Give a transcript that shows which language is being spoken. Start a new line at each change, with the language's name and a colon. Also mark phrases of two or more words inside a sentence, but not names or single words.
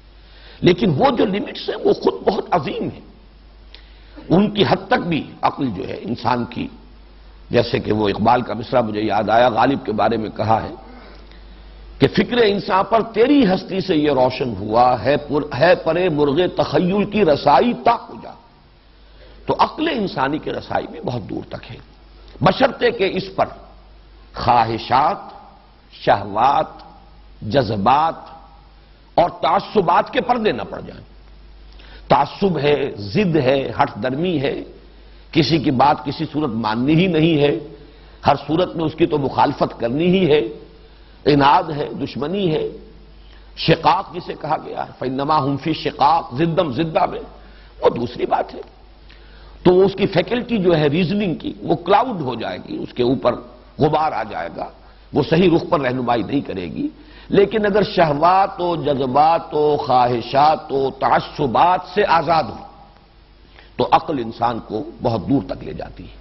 Urdu: لیکن وہ جو لیمٹس ہیں وہ خود بہت عظیم ہیں، ان کی حد تک بھی عقل جو ہے انسان کی، جیسے کہ وہ اقبال کا مصرع مجھے یاد آیا، غالب کے بارے میں کہا ہے کہ فکر انسان پر تیری ہستی سے یہ روشن ہوا ہے پرے مرغ تخیل کی رسائی تا کجا۔ تو عقل انسانی کی رسائی بھی بہت دور تک ہے، بشرطے کہ اس پر خواہشات، شہوات، جذبات اور تعصبات کے پردے نہ پڑ جائیں۔ تعصب ہے، ضد ہے، ہٹ درمی ہے، کسی کی بات کسی صورت ماننی ہی نہیں ہے، ہر صورت میں اس کی تو مخالفت کرنی ہی ہے، عناد ہے، دشمنی ہے، شقاق جسے کہا گیا ہے،
Arabic: فَإِنَّمَا هُمْ فِي شِقَاقٍ،
Urdu: زِدًّا میں، وہ دوسری بات ہے۔ تو اس کی فیکلٹی جو ہے ریزننگ کی وہ کلاؤڈ ہو جائے گی، اس کے اوپر غبار آ جائے گا، وہ صحیح رخ پر رہنمائی نہیں کرے گی۔ لیکن اگر شہوات و جذبات و خواہشات و تعصبات سے آزاد ہو تو عقل انسان کو بہت دور تک لے جاتی ہے۔